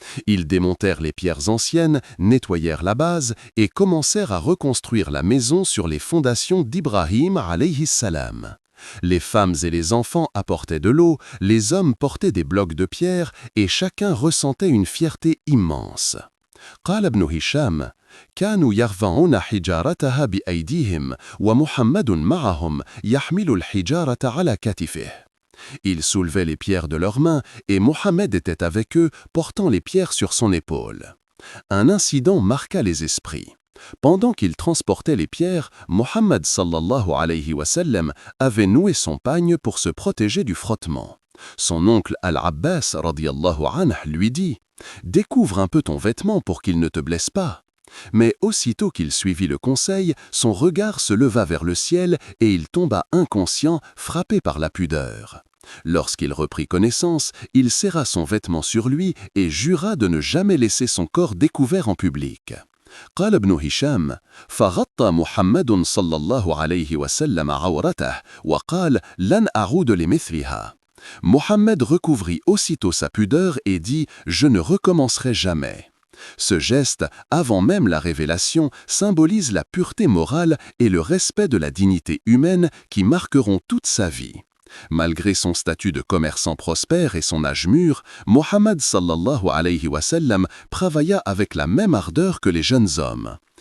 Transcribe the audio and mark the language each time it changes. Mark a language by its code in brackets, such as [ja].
[fr] Ils démontèrent les pierres anciennes, nettoyèrent la base et commencèrent à reconstruire la maison sur les fondations d'Ibrahim alayhi salam. Les femmes et les enfants apportaient de l'eau, les hommes portaient des blocs de pierre et chacun ressentait une fierté immense. [ar] قال ابن هشام كانوا يرفعون حجارتها بأيديهم ومحمد معهم يحمل الحجارة على كتفه. [fr] Ils soulevaient les pierres de leurs mains et Mohammed était avec eux portant les pierres sur son épaule. Un incident marqua les esprits. Pendant qu'il transportait les pierres, Mohammed sallallahu alayhi wa sallam avait noué son pagne pour se protéger du frottement. Son oncle Al-Abbas radiyallahu anhu lui dit « Découvre un peu ton vêtement pour qu'il ne te blesse pas ». Mais aussitôt qu'il suivit le conseil, son regard se leva vers le ciel et il tomba inconscient, frappé par la pudeur. Lorsqu'il reprit connaissance, il serra son vêtement sur lui et jura de ne jamais laisser son corps découvert en public. [ar] قال ابن هشام فغطى محمد صلى الله عليه وسلم عورته وقال لن أعود لمثلها. [fr] Mohammed recouvrit aussitôt sa pudeur et dit « Je ne recommencerai jamais ». Ce geste, avant même la révélation, symbolise la pureté morale et le respect de la dignité humaine qui marqueront toute sa vie. Malgré son statut de commerçant prospère et son âge mûr, Mohammed sallallahu alayhi wa sallam travailla avec la même ardeur que les jeunes hommes.